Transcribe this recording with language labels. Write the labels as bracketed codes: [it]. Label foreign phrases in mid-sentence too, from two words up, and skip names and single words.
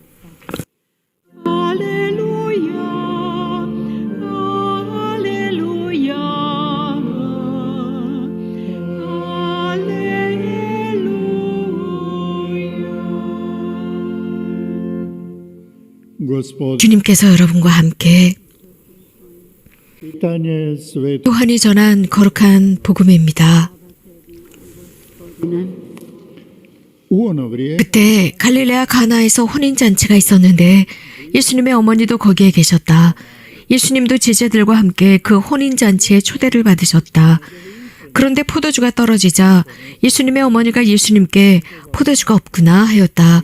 [ko] 할렐루야, 할렐루야, 할렐루야. 주님께서 여러분과 함께 [hr] Čitanje Svetog [ko] 요한이 전한 거룩한 복음입니다. [hr] u ono vrijeme [ko] 그때 갈릴레아 가나에서 혼인잔치가 있었는데 예수님의 어머니도 거기에 계셨다. 예수님도 제자들과 함께 그 혼인잔치에 초대를 받으셨다. 그런데 포도주가 떨어지자 예수님의 어머니가 예수님께 포도주가 없구나 하였다.